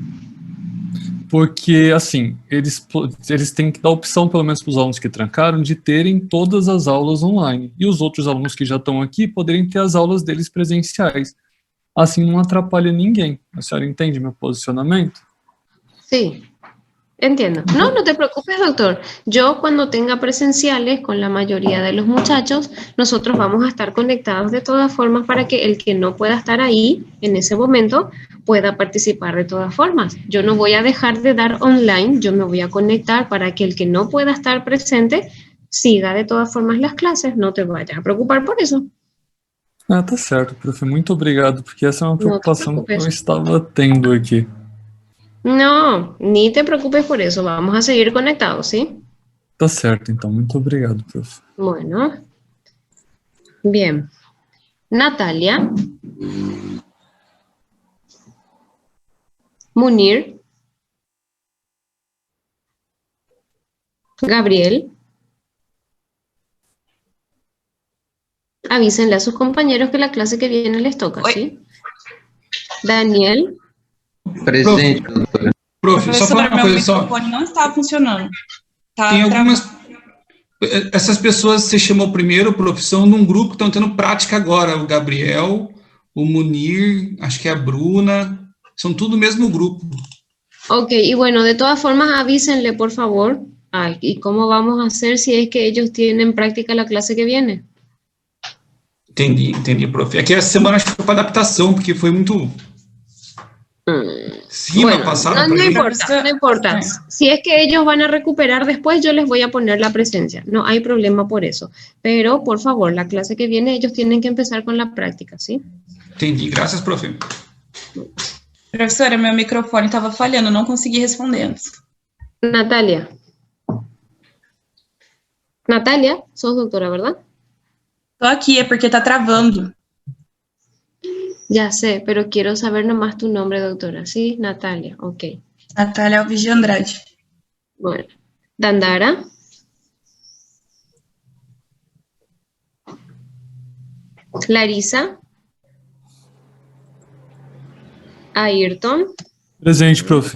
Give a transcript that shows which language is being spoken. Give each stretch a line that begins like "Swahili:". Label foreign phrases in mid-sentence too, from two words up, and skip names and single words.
Portuguese: Porque, assim, eles têm que dar opção, pelo menos para os alunos que trancaram, de terem todas as aulas online. E os outros alunos que já estão aqui poderem ter as aulas deles presenciais. Assim não atrapalha ninguém. A senhora entende meu posicionamento?
Spanish: Sí, entiendo. No, no te preocupes, doctor. Yo cuando tenga presenciales con la mayoría de los muchachos, nosotros vamos a estar conectados de todas formas para que el que no pueda estar ahí en ese momento pueda participar de todas formas. Yo no voy a dejar de dar online, yo me voy a conectar para que el que no pueda estar presente siga de todas formas las clases. No te vayas a preocupar por eso.
Portuguese: Ah, tá certo, prof. Muito obrigado, porque essa é uma Não te preocupação que preocupes. eu estava tendo aqui.
Spanish: No, ni te preocupes por eso, vamos a seguir conectados, ¿sí?
Portuguese: Tá certo, então. Muito obrigado, prof.
Spanish: Bueno, bien. Natalia. Munir. Gabriel. Avísenle a sus compañeros que la clase que viene les toca, ¿sí? Daniel.
Portuguese: Presente, doutora. Prof, só falar uma meu coisa só. microfone não estava funcionando. Tá Tem algumas... travando. Essas pessoas você chamou primeiro, prof, são num grupo que estão tendo prática agora. O Gabriel, o Munir, acho que é a Bruna. São tudo o mesmo grupo.
Spanish: Ok, y bueno, de todas formas avísenle, por favor. Ay, ¿y cómo vamos a hacer si es que ellos tienen práctica la clase que viene?
Portuguese: Entendi, prof. Aqui essa semana acho que foi para adaptação, porque foi muito...
Spanish: Sí, Bueno, pasaron no por ahí. importa, no importa. Si es que ellos van a recuperar después, yo les voy a poner la presencia. No hay problema por eso. Pero, por favor, la clase que viene, ellos tienen que empezar con la práctica, ¿sí?
Portuguese: Entendi, graças, prof. Professora, meu microfone estava falhando, não consegui responder antes.
Spanish: Natalia. Natalia, sos doctora, ¿verdad?
Portuguese: Tô aqui, é porque tá travando.
Spanish: Ya sé, pero quiero saber nomás tu nombre, doctora. Sí, Natalia, ok. Natália Alves de Andrade. Bueno. Dandara. Clarisa. Ayrton.
Portuguese: Presente, prof.